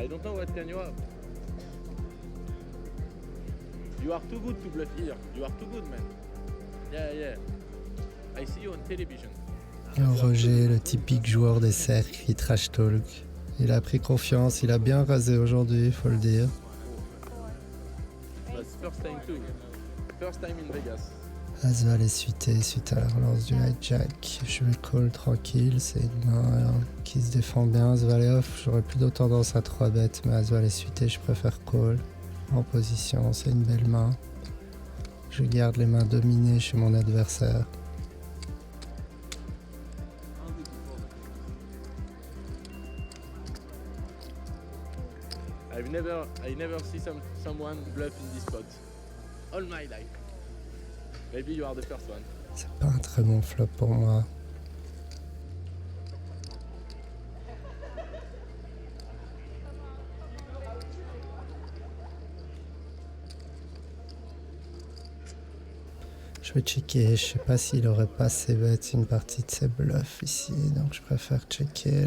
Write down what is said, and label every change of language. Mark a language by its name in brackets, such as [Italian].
[English] I don't know what can you have. You are too good to bluff here. You are too good, man. Yeah. I see you on television. [French] Roger, le typique joueur des cercles qui trash talk. Il a pris confiance, il a bien rasé aujourd'hui, faut le dire. [English] But first time too. First time in Vegas. [French] As-Val est suité suite à la relance du hijack. Je vais call tranquille, c'est une main qui se défend bien. As-Val est off, j'aurais plutôt tendance à 3 bêtes, mais As-Val est suité, je préfère call. En position, c'est une belle main. Je garde les mains dominées chez mon adversaire. [English] I never see someone bluff in this spot. All my life. Maybe you are the first one. [French] C'est pas un très bon flop pour moi. Je vais checker, je sais pas s'il aurait pas ses bêtes une partie de ses bluffs ici, donc je préfère checker.